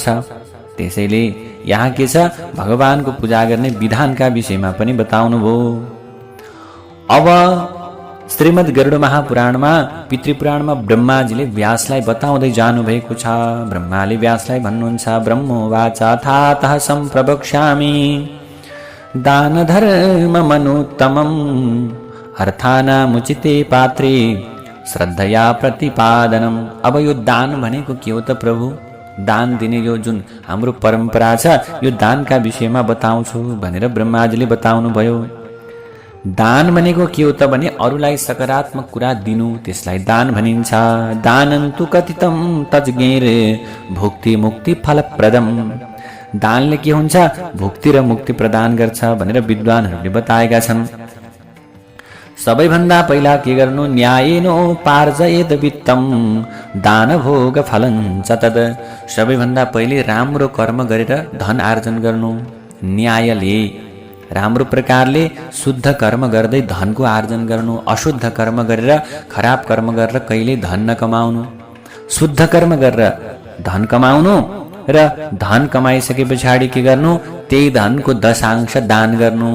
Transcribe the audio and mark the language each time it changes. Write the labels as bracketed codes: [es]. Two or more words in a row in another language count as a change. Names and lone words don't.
[ne] त्यसैले यहाँ के छ, भगवानको पूजा गर्ने विधानका विषयमा पनि बताउनु भयो। अब श्रीमद् गरुड महापुराणमा, पितृपुराणमा ब्रह्माजीले व्यासलाई बताउँदै जानु भएको छ। ब्रह्माले व्यासलाई भन्नुहुन्छ, [sa] ब्रह्मोवाच थातः सम्प्रवक्ष्यामि दान धर्म मनुत्तमम् अर्थानामुचिते पात्रे श्रद्धया प्रतिपादनम्। [ne] अब यो दान भनेको के हो त प्रभु? दान दिने यो जुन हाम्रो परम्परा छ, यो दानका विषयमा बताउँछु भनेर ब्रह्माजीले बताउनु भयो। दान भनेको के हो त भने अरूलाई सकारात्मक कुरा दिनु, त्यसलाई दान भनिन्छ। [sa] दानन्तु कथितं तज्ञेर भुक्ति मुक्ति फलप्रदम। [ne] दानले के हुन्छ, भुक्ति र मुक्ति प्रदान गर्छ भनेर विद्वानहरूले बताएका छन्। सबैभन्दा पहिला के गर्नु, [sa] न्यायेनोपार्जयेत वित्तम दान भोग फलं च तद्। [ne] सबैभन्दा पहिले राम्रो कर्म गरेर धन आर्जन गर्नु। न्यायले राम्रो प्रकारले शुद्ध कर्म गर्दै धनको आर्जन गर्नु। अशुद्ध कर्म गरेर, खराब कर्म गरेर कहिले धन नकमाउनु। शुद्ध कर्म गरेर धन कमाउनु र धन कमाइसके पछाडि के गर्नु, त्यही धनको 10 दान गर्नु।